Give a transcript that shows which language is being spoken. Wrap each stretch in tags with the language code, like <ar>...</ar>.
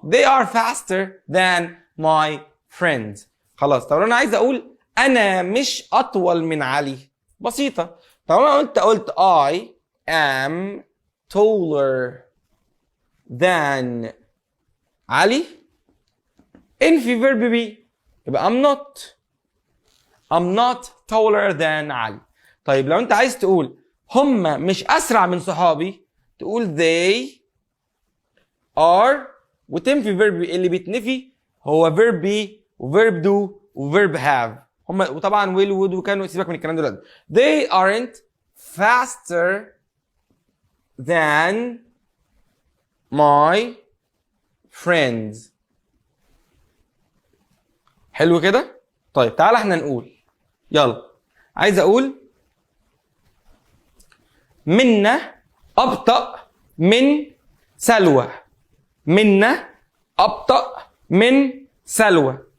<en>They are faster than my friends.</en> <ar>خلاص. طب انا عايز اقول انا مش اطول من علي، بسيطة. طب انا قلت</ar> <en>I am taller than</en> <ar>علي، انفي فيرب بي، يبقى</ar> <en>I'm not taller than</en> <ar>علي. طيب لو انت عايز تقول هم مش اسرع من صحابي، تقول</ar> <en>they are</en> <ar>وتنفي فيرب بي. اللي بيتنفي هو فيرب بي وفيرب دو وفيرب هاف. هم وطبعا</ar> <en>will would</en> <ar>وكانوا، سيبك من الكلام ده.</ar> <en>they aren't faster than my friends.</en> <ar>حلو كده؟ طيب تعالى احنا نقول. يلا عايز اقول منا ابطأ من سلوى. منا ابطأ من سلوى.</ar>